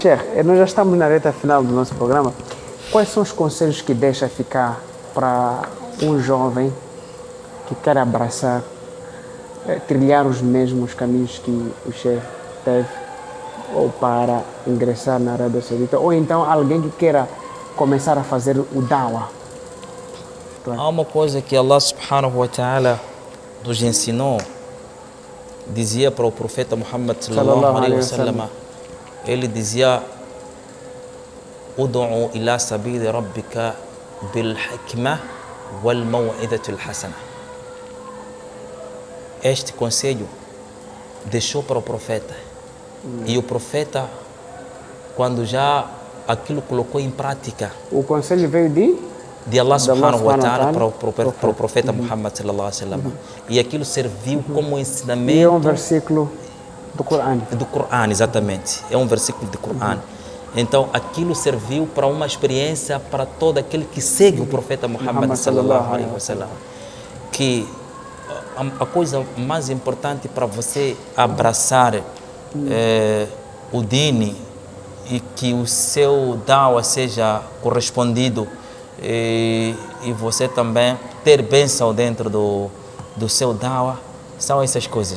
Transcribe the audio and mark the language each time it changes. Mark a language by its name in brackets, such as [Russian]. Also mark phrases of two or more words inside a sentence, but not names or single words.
[Portuguese] Sheikh, nós já estamos na reta final do nosso programa. Quais são os conselhos que deixa ficar para um jovem que quer abraçar, trilhar os mesmos caminhos que o Sheikh teve, ou para ingressar na Arábia Saudita, ou então alguém que queira começar a fazer o da'wah? Há uma coisa que [Arabic] الله سبحانه وتعالى [Portuguese] nos ensinou, dizia para o profeta Muhammad [Arabic] صلى الله عليه وسلم, [Portuguese] ele dizia: [Arabic] ادع إلى سبيل ربك بالحكمة والموعظة الحسنة. [Portuguese] Este conselho deixou para o profeta. E o profeta, quando já aquilo colocou em prática. O conselho veio de? de [Arabic] الله سبحانه وتعالى [Portuguese] para o profeta Muhammad [Arabic] صلى الله عليه وسلم. [Portuguese] E aquilo serviu como ensinamento. E é um versículo do Corão. Do Corão, exatamente. É um versículo do Corão. Então, aquilo serviu para uma experiência para todo aquele que segue o profeta Muhammad [Arabic] صلى الله عليه وسلم. [Portuguese] Que a coisa mais importante para você abraçar o dini e que o seu dawa seja correspondido e você também ter bênção dentro do seu dawa, são essas coisas.